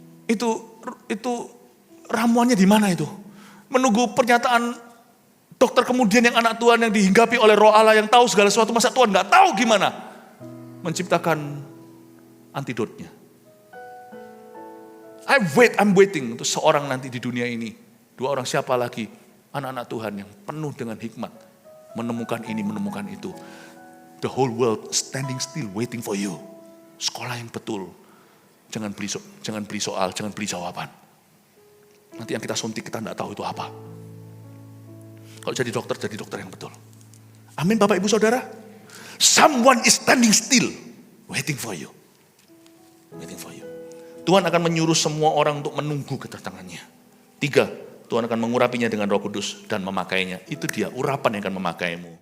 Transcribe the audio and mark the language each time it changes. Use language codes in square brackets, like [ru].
[id] Itu ramuannya di mana itu? Menunggu pernyataan dokter kemudian yang anak Tuhan yang dihinggapi oleh Roh Allah yang tahu segala sesuatu, masa Tuhan nggak tahu gimana menciptakan antidotnya. [en] I'm waiting [id] untuk seorang nanti di dunia ini. 2 orang siapa lagi? Anak-anak Tuhan yang penuh dengan hikmat. Menemukan ini, menemukan itu. [en] The whole world standing still waiting for you. [id] Sekolah yang betul. Jangan beli soal, jangan beli jawaban. Nanti yang kita suntik kita tidak tahu itu apa. Kalau jadi dokter yang betul. Amin Bapak Ibu Saudara. [en] Someone is standing still, waiting for you. Waiting for you. [id] Tuhan akan menyuruh semua orang untuk menunggu kedatangannya. 3, Tuhan akan mengurapinya dengan Roh Kudus dan memakainya. Itu dia, urapan yang akan memakaimu.